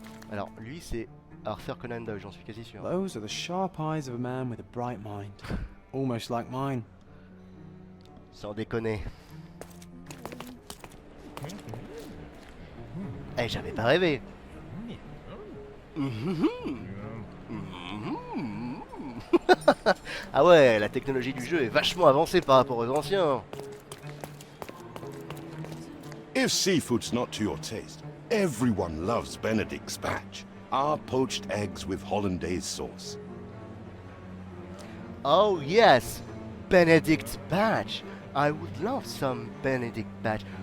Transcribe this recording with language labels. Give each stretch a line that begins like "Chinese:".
French: Alors lui c'est Arthur Conan Doyle, j'en suis quasi sûr.
English: Those are the sharp eyes of a man with a bright mind. Almost like mine.
French: Sans déconner. Eh, j'avais pas rêvé. Ah ouais, la technologie du jeu est vachement avancée par rapport aux anciens.
English: If seafood's not to your taste, everyone loves Benedict's batch, our poached eggs with hollandaise sauce. Oh yes, Benedict batch. I would love some Benedict batch.